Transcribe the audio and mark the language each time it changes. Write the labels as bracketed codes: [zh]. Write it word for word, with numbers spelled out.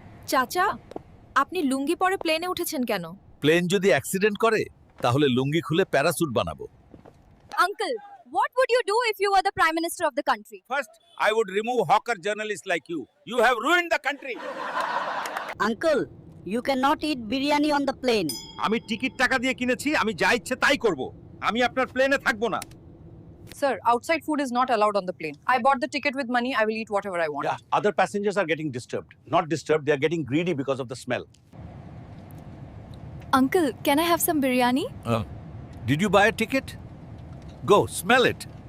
[bn] চাচা, আপনি লুঙ্গি পরে প্লেনে উঠেছেন কেন? প্লেন যদি অ্যাক্সিডেন্ট করে তাহলে লুঙ্গি খুলে প্যারাসুট বানাবো। [en] Uncle, what would you do if you were the prime minister of the country? First, I would remove hawker journalists like you. You have ruined the country. Uncle, you cannot eat biryani on the plane. [bn] আমি ticket টাকা দিয়ে কিনেছি, আমি যা ইচ্ছে তাই করব। আমি আপনার প্লেনে থাকব না। [en] Sir, outside food is not allowed on the plane. I bought the ticket with money. I will eat whatever I want. Yeah, other passengers are getting disturbed. Not disturbed, they are getting greedy because of the smell. Uncle, can I have some biryani? Uh, Did you buy a ticket? Go, smell it.